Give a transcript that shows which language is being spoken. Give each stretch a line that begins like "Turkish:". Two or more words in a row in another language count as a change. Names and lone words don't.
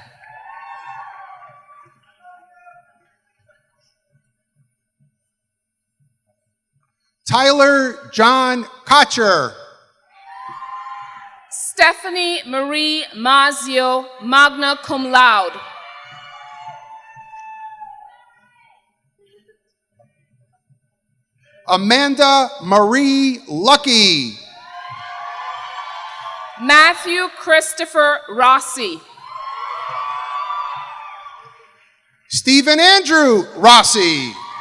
English: Tyler John Kocher. Stephanie Marie Mazio,
Latin: magna cum laude.
English: Amanda Marie Lucky. Matthew Christopher Rossi. Stephen Andrew Rossi.